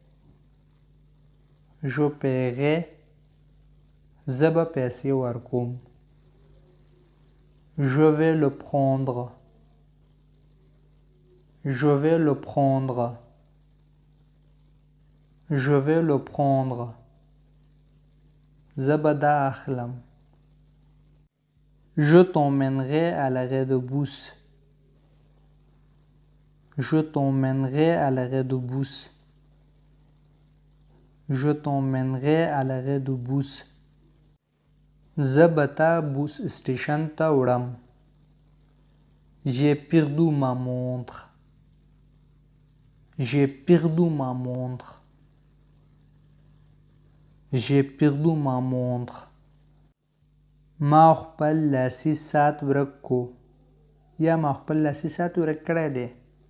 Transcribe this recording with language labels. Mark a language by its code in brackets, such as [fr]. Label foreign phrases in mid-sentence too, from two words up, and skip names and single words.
[fr] Je paierai. [ps] زه به پیسې ورکوم. [fr] Je vais le prendre. Je vais le prendre. Je vais le prendre. [ps] زه به دا اخلم. [fr] Je t'emmènerai à l'arrêt de bus. Je t'emmènerai à l'arrêt de bus. Je t'emmènerai à l'arrêt de bus. [ps] زه به تا بوس سټیشن ته وړم. [fr] J'ai perdu ma montre. J'ai perdu ma montre. J'ai perdu ma montre. [ps] ما خپل لاسي ساعت ورک کو. یا ما خپل لاسي ساعت ورک کړی دی.